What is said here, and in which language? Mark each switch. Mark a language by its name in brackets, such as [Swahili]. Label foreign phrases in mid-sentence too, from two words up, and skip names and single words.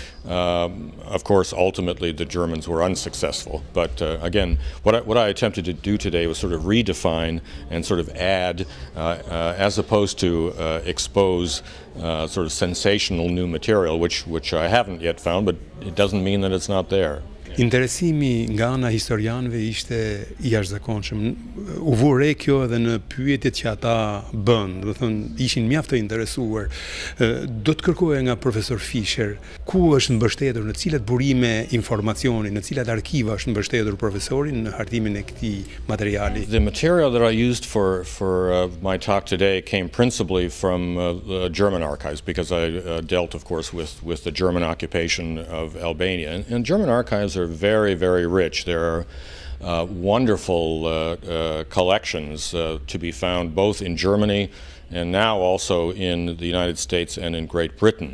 [English] Of course, ultimately the Germans were unsuccessful. But again, what I attempted to do today was sort of redefine and sort of add, as opposed to expose sort of sensational new material, which I haven't yet found, but it doesn't mean that it's not there. [Albanian] Interesimi nga ana historianëve ishte i jashtëzakonshëm. U vure kjo edhe në pyetjet që ata bën, do të thonë ishin mjaft të interesuar. Do të kërkoja nga profesor Fischer, ku është mbështetur, në cilat burime informacioni, në cilat arkiva është mbështetur profesori në hartimin e këtij materiali. [English] The material that I used for my talk today came principally from the German archives, because I dealt, of course, with the German occupation of Albania. And German archives are very, very rich. There are wonderful collections to be found both in Germany and now also in the United States and in Great Britain.